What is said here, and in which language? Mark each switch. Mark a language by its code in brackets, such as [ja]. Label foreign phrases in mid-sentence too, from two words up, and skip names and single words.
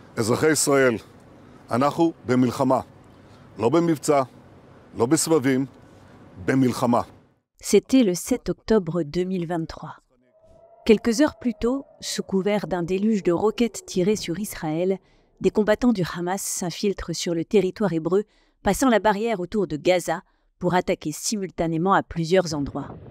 [he] אזרחי ישראל, אנחנו במלחמה. לא במבצע, לא בסבבים, במלחמה. [fr] C'était le 7 octobre 2023. Quelques heures plus tôt, sous couvert d'un déluge de roquettes tirées sur Israël, des combattants du Hamas s'infiltrent sur le territoire hébreu, passant la barrière autour de Gaza pour attaquer simultanément à plusieurs endroits.